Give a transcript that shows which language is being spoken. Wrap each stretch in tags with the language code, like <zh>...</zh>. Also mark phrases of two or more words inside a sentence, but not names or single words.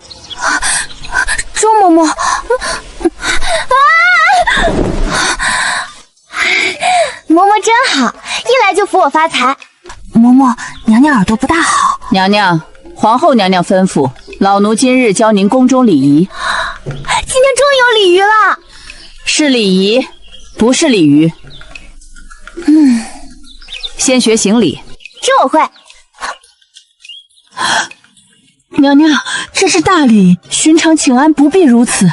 <zh>周嬷嬷，嬷嬷真好，一来就扶我发財。嬷嬷，娘娘耳朵不大好。娘娘，皇后娘娘吩咐，老奴今日教您宫中禮儀。今天終於有禮儀了。是禮儀，不是鯉魚。先學行禮。這我會。娘娘，這是大禮，尋常請安不必如此。</zh>